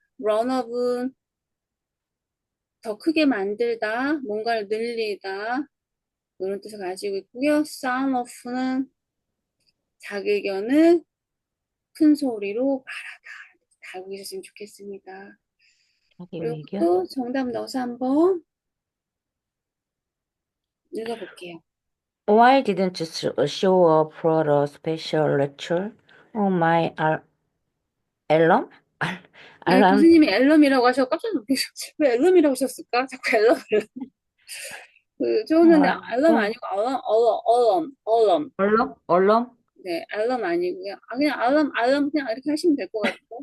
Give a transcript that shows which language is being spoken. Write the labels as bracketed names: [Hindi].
[Korean] run up은 더 크게 만들다, 뭔가를 늘리다, 이런 뜻을 가지고 있고요. sound off는 자기 의견을 큰 소리로 말하다. 다 알고 계셨으면 좋겠습니다. 자기 그리고 의견. 또 정답 넣어서 한번 읽어볼게요. [English] Why didn't you show up for the special lecture? Oh my, 알람? [Korean] 네, [English] 알람. [Korean] 교수님이 앨럼이라고 하셔서 깜짝 놀랐어요. 왜 앨럼이라고 하셨을까? 자꾸 앨럼. 저는 앨럼 아니고 얼럼. 얼럼? 네, 앨럼 아니고요. 그냥 알람 그냥 이렇게 하시면 될 것 같아요.